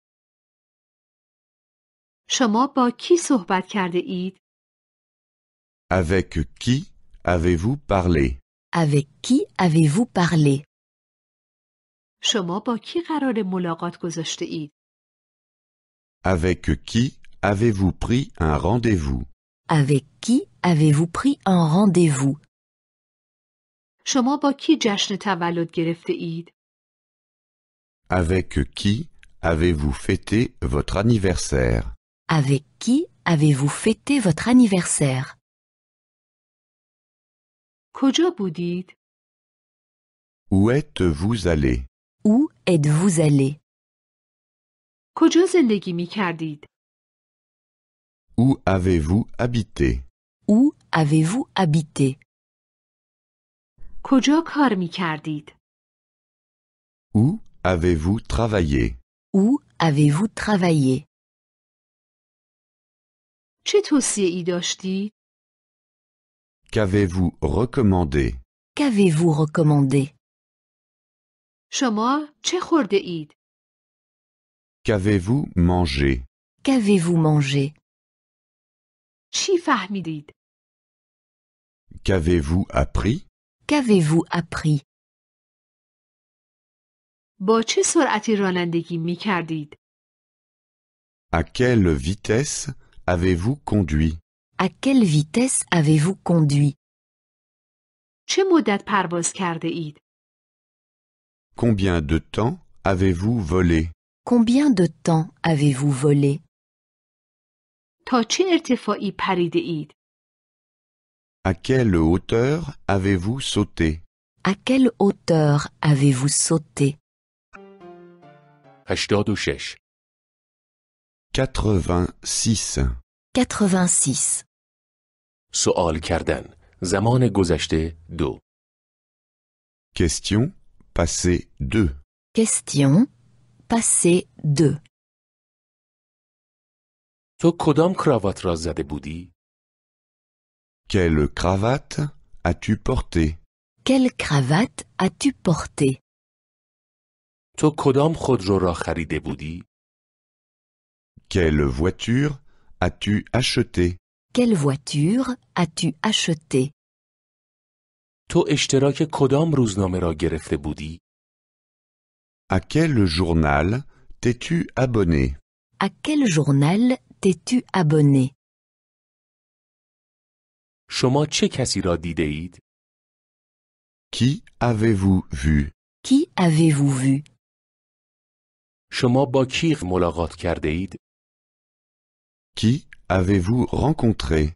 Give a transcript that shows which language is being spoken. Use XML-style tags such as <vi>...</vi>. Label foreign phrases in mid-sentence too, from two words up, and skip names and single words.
<fa>شما با کی صحبت کرده اید؟</fa> <fr>Avec qui avez-vous parlé? Avec qui avez-vous parlé?</fr> <fa>شما با کی قرار ملاقات گذاشته اید؟</fa> <fr>Avec qui avez-vous pris un rendez-vous? Avec qui avez-vous pris un rendez-vous?</fr> <fa>شما با کی جشن تولد گرفته اید؟</fa> <fr>Avec qui avez-vous fêté votre anniversaire? Avec qui avez-vous fêté votre anniversaire?</fr> <fa>کجا بودید؟</fa> <fr>Où êtes-vous allé? Où êtes-vous allé?</fr> <fa>کجا زندگی می کردید؟</fa> <fr>Où avez-vous habité? Où avez-vous habité?</fr> <fa>کجا کار می کردید؟</fa> <fr>Où avez-vous travaillé? Où avez-vous travaillé?</fr> <fa>چه توصیه ای داشتید؟</fa> <fr>Qu'avez-vous recommandé? Qu'avez-vous recommandé?</fr> <fa>شما چه خورده اید؟</fa> <fr>Qu'avez-vous mangé? Qu'avez-vous mangé?</fr> <fa>چی فهمیدید؟</fa> <fr>Qu'avez-vous appris? Qu'avez-vous appris?</fr> <fa>با چه سرعتی رانندگی می کردید؟</fa> <fr>À quelle vitesse avez-vous conduit? À quelle vitesse avez-vous conduit?</fr> <fa>چه مدت پرواز کرده اید؟</fa> <fr>Combien de temps avez-vous volé? Combien de temps avez-vous volé?</fr> <fa>تا چه ارتفاعی پریده اید؟</fa> <fr>À quelle hauteur avez-vous sauté? À quelle hauteur avez-vous sauté?</fr> <fa>86. 86. 86. سوال کردن. زمان گذشته 2.</fa> <fr>Question passé 2. Question. Passé 2.</fr> <fa>تو کدام کراوات را زده بودی؟</fa> <fr>Quelle cravate as-tu porté? Quelle cravate as-tu porté?</fr> <fa>تو کدام خودرو را خریده بودی؟</fa> <fr>Quelle voiture as-tu acheté? Quelle voiture as-tu acheté?</fr> <fa>تو اشتراک کدام روزنامه را گرفته بودی؟</fa> <fr>À quel journal t'es-tu abonné? À quel journal t'es-tu abonné?</fr> <fa>شما چه کسی را دیده اید؟</fa> <fr>Qui avez-vous vu? Qui avez-vous vu?</fr> <fa>شما با کی ملاقات کرده اید؟</fa> <fr>Qui avez-vous rencontré?</fr>